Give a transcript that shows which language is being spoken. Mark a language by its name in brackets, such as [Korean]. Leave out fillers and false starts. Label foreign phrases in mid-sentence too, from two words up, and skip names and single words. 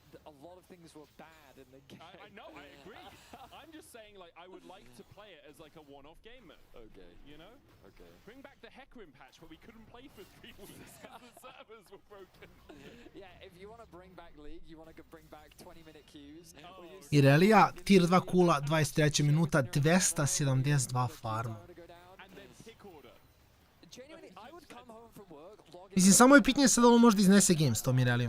[English] A lot of things were bad in the game. I know, I agree. I'm just saying, like, I would like to play it as like a one-off game mode. Okay. You know? Okay. Bring back the Hecarim patch where we couldn't play for 3 weeks because the servers were broken. Yeah, if you want to bring back League, you want to bring back 20-minute queues. [Serbian] Irelija, tier 2 kula, 23. minuta, 272 farma. Mislim, samo je pitanje sad ovo možda iznese game s tom Irelijom.